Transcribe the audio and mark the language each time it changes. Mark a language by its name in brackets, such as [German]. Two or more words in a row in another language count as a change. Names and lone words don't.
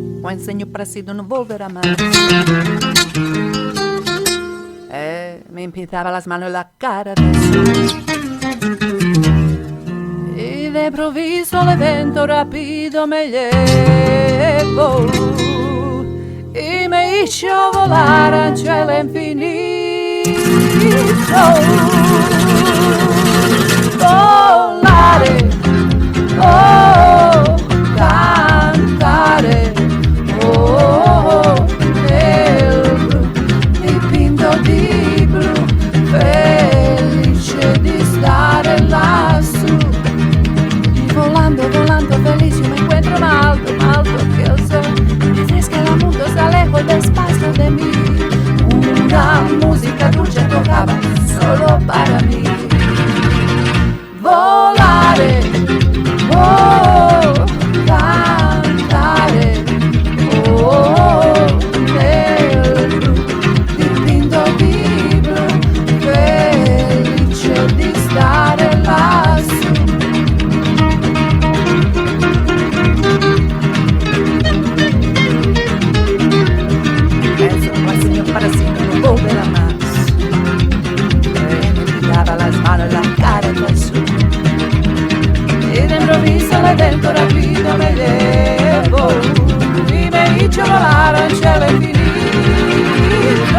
[Spanish] sueño parecido no volverá más. Me pintaba las manos y la cara de azul. Y de improviso el evento rápido me llevó y me hizo volar hacia el infinito. [Italian] Volare, oh, cantare, oh, nel blu, dipinto di blu, felice di stare lassù. [Spanish] Y volando, volando feliz yo me encuentro más alto, más alto que el sol. Me fresca el mundo, se alejo despacio de mí. Una música dulce tocaba solo para mí. [Italian] Volare, oh, cantare, oh, nel blu, dipinto di blu, felice di stare lassù. [Spanish] Eso no señor para siempre no volverá más. Me miraba las manos y la cara de azul. Y de improviso el evento rápido me llevó y me hizo volar hacia el infinito.